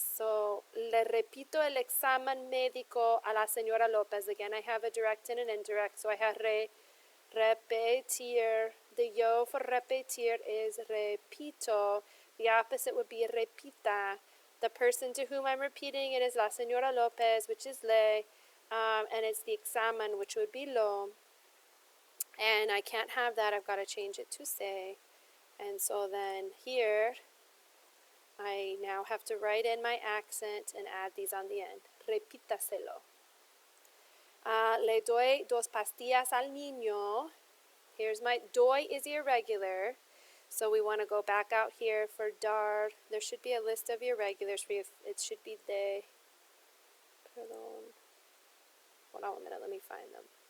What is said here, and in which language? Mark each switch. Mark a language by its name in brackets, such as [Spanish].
[Spanish] So, le repito el examen médico a la señora Lopez. [English] Again, I have a direct and an indirect, so I have repetir. The yo for repetir is repito. The opposite would be repita. The person to whom I'm repeating it is la señora Lopez, which is le, and it's the examen, which would be lo. And I can't have that. I've got to change it to se. And so then here, I now have to write in my accent and add these on the end. [Spanish] Repítaselo. Le doy 2 pastillas al niño. [English] Here's my doy is irregular. So we want to go back out here for dar. There should be a list of irregulars for you. It should be de. Perdón. Hold on a minute. Let me find them.